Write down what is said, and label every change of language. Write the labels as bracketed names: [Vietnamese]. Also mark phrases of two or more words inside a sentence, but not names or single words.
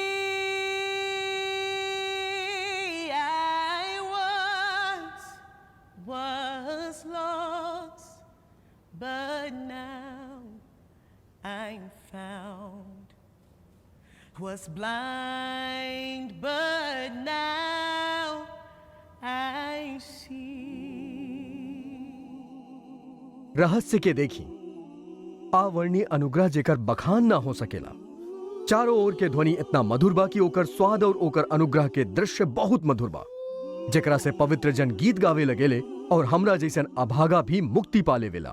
[English] I once was lost, but now I'm found. Was blind, but now I see. [Bhojpuri] रहस्य के देखी आवर्णीय अनुग्रह जेकर बखान ना हो सकेला। चारों ओर के ध्वनि इतना मधुर बा कि ओकर स्वाद और ओकर अनुग्रह के दृश्य बहुत मधुर बा, जेकरा से पवित्र जन गीत गावे लगेले और हमरा जैसन अभागा भी मुक्ति पाले वेला।